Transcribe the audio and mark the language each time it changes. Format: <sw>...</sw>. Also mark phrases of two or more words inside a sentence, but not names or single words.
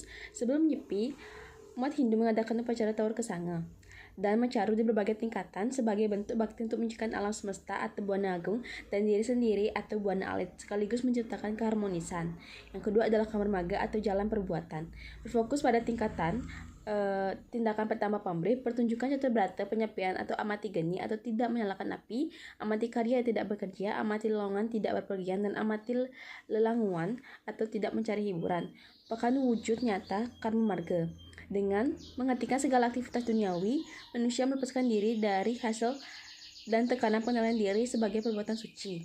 <id>Sebelum Nyepi, umat Hindu mengadakan upacara Taur Kesanga dan mencaru di berbagai tingkatan sebagai bentuk bakti untuk menciptakan alam semesta atau</id> <ban>buana agung</ban> <id>dan diri sendiri atau</id> <ban>buana alit,</ban> <id>sekaligus menciptakan keharmonisan. Yang kedua adalah Kamar Marga atau jalan perbuatan. Berfokus pada tingkatan tindakan pertama pamrih, pertunjukan catur brata, penyepian atau</id> <ban>amati geni</ban> <id>atau tidak menyalakan api,</id> <ban>amati karya</ban> <id>tidak bekerja,</id> <ban>amati lelongan</ban> <id>tidak berpergian, dan</id> <ban>amati lelanguan</ban> <id>atau tidak mencari hiburan. Bahkan wujud nyata Karma Marga. Dengan menghentikan segala aktivitas duniawi, manusia melepaskan diri dari hasil dan tekanan penilaian diri sebagai perbuatan suci.</id>